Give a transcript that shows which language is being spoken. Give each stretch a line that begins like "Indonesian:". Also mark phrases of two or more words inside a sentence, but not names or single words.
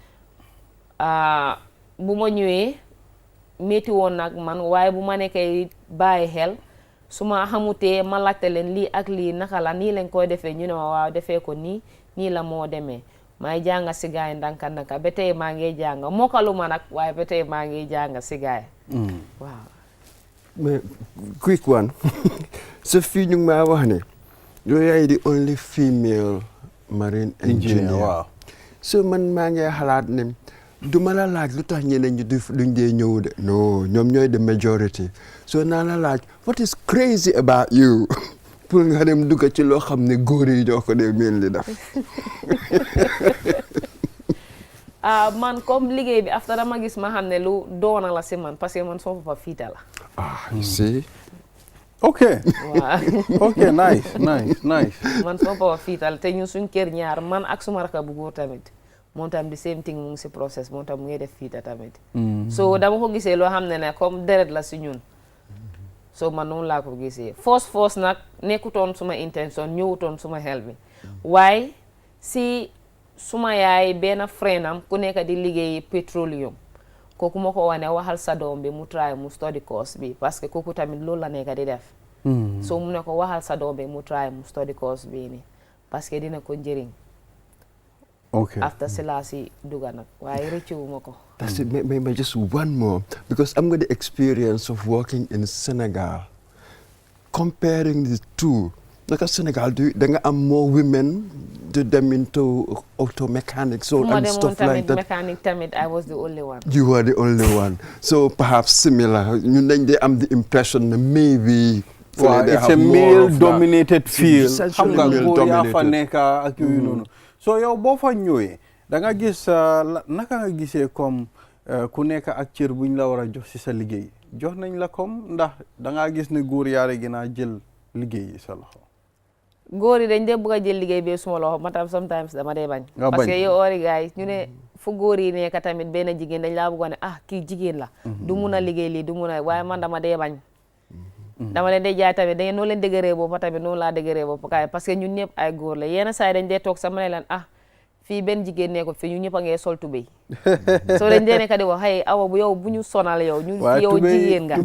Wolof: bu ma ñëwee métti woon nag man waaye bu ma nekkee bàyyi xel su ma xamutee ma laajte leen lii ak lii naka la nii lañ koy defee ñu ne ma waaw defee ko nii la moo demee may jànga si gaay ndanka ba tey maa ngi jànga mokkalu ma nag waaye ba tey maa ngi jànga si gaay waaw mais
English: quick one
Wolof: sa fii ñu ngi maa wax ne yow yaay di
English: only female marine engineer
Wolof: waaw so man maa ngi xalaat ne duma la laaj lu tax ñeneen ñi duñ dee ñëw de non ñoom ñooy
English: the majority
Wolof: so naa la laaj
English: what is crazy about you
Wolof: pour nga dem dugg ci loo xam ne góor yi ñoo ko dee mel li def man comme liggéey bi after dama gis ma xam ne lu doona la si man parce que man soo fa fiita la
English: see ok
Wolof: waaw
English: ok nice
Wolof: man soo fa fiital te ñun suñ kër ñaar man ak suma raka bu góor tamit moom tam di
English: same thing
Wolof: mu ngi si process moom tam mu ngi def fiita tamit so dama ko gisee loo xam ne comme deret la si ñun so man noonu laa ko gisee force nag nekkutoon suma intention ñëwutoon suma xel bi waaye si suma yaay benn friend am ku nekk di liggéey petroleum kooku ma ko wane waxal sa doom bi mu try mu
English: study course
Wolof: bi parce que kooku tamit loolu la nekk di def so mu ne ko waxal sa doom bi mu try mu
English: study course
Wolof: bi ni parce que dina ko njëriñ after Salaji duga nag waaye rëccu ma ko
English: that's it maybe just one more because I'm got the experience of working in Senegal comparing the two
Wolof: naka Senegal da nga am
English: more women to them into auto mechanics and stuff like that. Mechanic tamit I was the only one. You were the only one. So perhaps similar.
Wolof: ñun dañ dee am
English: the impression that maybe. Well, it's a male-dominated field.
Wolof: Xam nga góor yaa fa nekk ak yooyu noonu. So yow boo fa ñëwee da nga gis naka nga gisee comme ku nekk ak cër buñ la war a jox ci sa liggéey jox nañ la comme ndax da nga gis ne góor yaare gën a jël liggéey yi sa loxo. góor yi dañ dee bëgg a jël liggéey bi suma loxo man tam sometimes dama dee bañ parce que yow ori gaay ñu ne fu góor yi nekk tamit benn jigéen dañ laa bëggoon ne kii jigéen la du mun a liggéey lii du mun a waaye man dama dee bañ dama leen dee jaay tamit dañu noo leen dëgëree boobu tamit noonu laa dëgëree boobu kaay parce que ñun ñëpp ay góor la yenn saa yi dañ dee toog sama ne leen fii benn jigéen ne ko fi ñu ñëpp a ngee sol tubéy soo dañ dee nekk di wax hey awa bu yow bu ñu sonal yow ñu yow jigéen nga